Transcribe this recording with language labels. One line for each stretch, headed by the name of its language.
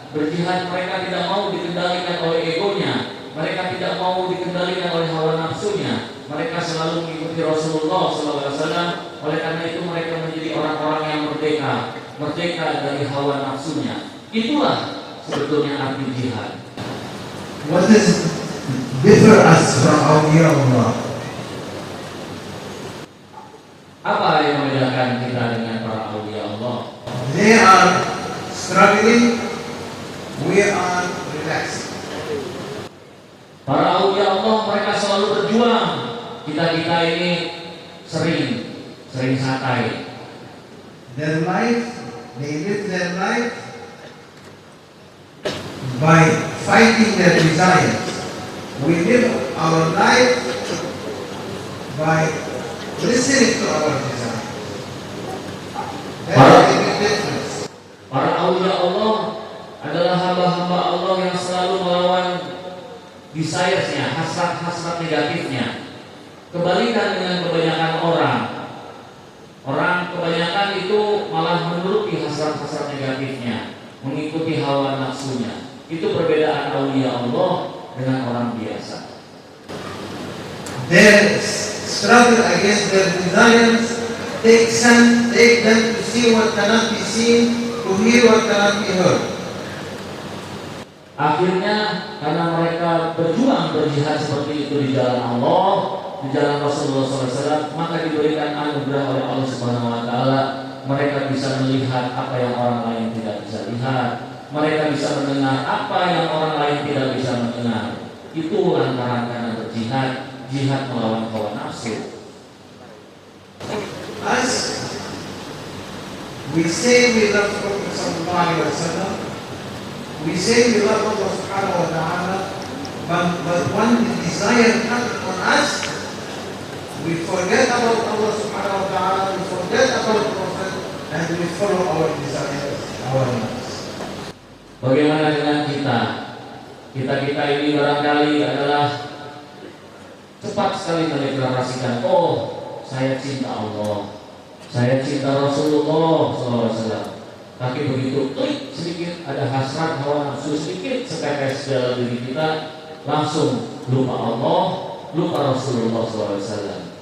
Indonesian: Mereka tidak mau dikendalikan oleh egonya. Mereka tidak mau dikendalikan oleh hawa nafsunya. Mereka selalu mengikuti Rasulullah SAW. Oleh karena itu mereka menjadi orang-orang yang merdeka dari hawa nafsunya. Itulah sebetulnya arti jihad.
English: What is differ us from awliya Allah?
Indonesian: Apa yang membedakan kita dengan para awliya Allah?
English: They are struggling, we are relaxed.
Indonesian: Para awliya Allah mereka selalu berjuang. Kita ini sering santai.
English: Their life, they live their life by fighting their desires. We live our life by listening to our desires. That's the big difference.
Indonesian: Para awliya Allah hamba-hamba Allah yang selalu melawan desires-nya, hasrat-hasrat negatifnya. Kebalikan dengan kebanyakan orang. Orang kebanyakan itu malah menuruti hasrat-hasrat negatifnya, mengikuti hawa nafsunya. Itu perbedaan aulia Allah dengan orang biasa.
English: Their struggle against their desires take them to see what cannot be seen, to hear what cannot be heard.
Indonesian: Akhirnya karena mereka berjuang berjihad seperti itu di jalan Allah, di jalan Rasulullah SAW, maka diberikan anugerah oleh Allah Subhanahu Wa Taala. Mereka bisa melihat apa yang orang lain tidak bisa lihat. Mereka bisa mendengar apa yang orang lain tidak bisa mendengar. Itu lantaran karena berjihad, jihad melawan hawa nafsu.
English: As we say we love Prophet Sallallahu Alaihi Wasallam, we say we love Allah Subhanahu Wa Taala, but when the desire comes on us, we forget about Allah Subhanahu Wa Taala, we forget about the Prophet, and we follow our desires, our nafs.
Indonesian: Bagaimana dengan kita? Kita ini barangkali adalah cepat sekali mendeklarasikan, oh saya cinta Allah, saya cinta Rasulullah SAW. Tapi begitu klik sedikit ada hasrat hawa nafsu sedikit setetes dalam diri kita, langsung lupa Allah, lupa Rasulullah SAW.